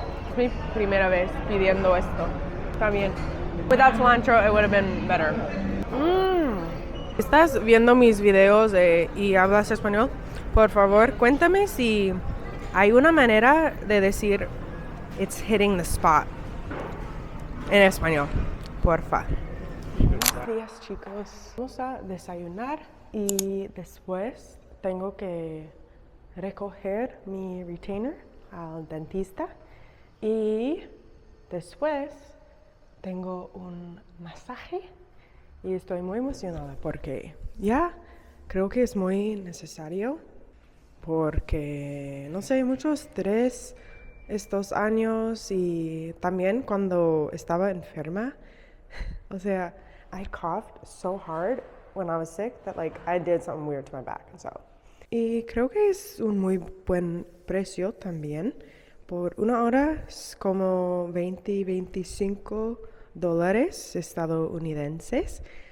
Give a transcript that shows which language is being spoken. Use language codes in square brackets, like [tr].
[es] Es mi primera vez pidiendo esto. Está bien. [en] Without cilantro, it would have been better. [es] ¿Estás viendo mis videos y hablas español? Por favor, cuéntame si hay una manera de decir [en] it's hitting the spot [es] en español. Porfa. Buenos días, chicos. Vamos a desayunar y después tengo que recoger mi retainer al dentista, y después tengo un masaje y estoy muy emocionada porque ya Creo que es muy necesario porque, no sé, mucho estrés estos años y también cuando estaba enferma. O sea, [en] I coughed so hard when I was sick that like I did something weird to my back. So. [es] Y creo que es un muy buen precio también. Por una hora es como 20-25 dólares estadounidenses.